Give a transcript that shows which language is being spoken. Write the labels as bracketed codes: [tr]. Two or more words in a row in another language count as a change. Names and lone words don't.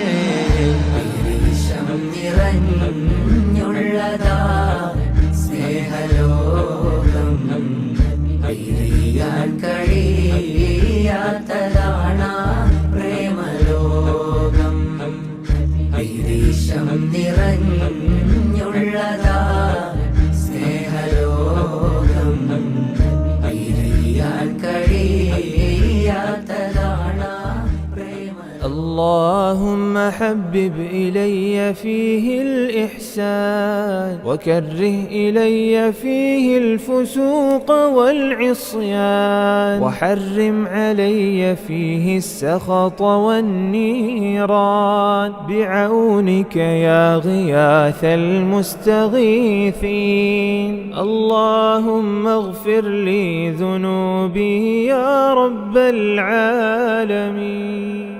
[ml] വിഷം നിറഞ്ഞുള്ളതാ സ്നേഹലോകം പിരിയാൻ കഴിയാത്തതാണ് പ്രേമലോകം വിഷം നിറഞ്ഞുള്ളതാ സ്നേഹലോകം പിരിയാൻ കഴിയാത്തതാണ് പ്രേമലോകം [ar] اللهم حبب إلي فيه الإحسان وكره إلي فيه الفسوق والعصيان وحرم علي فيه السخط والنيران بعونك يا غياث المستغيثين اللهم اغفر لي ذنوبي يا رب العالمين.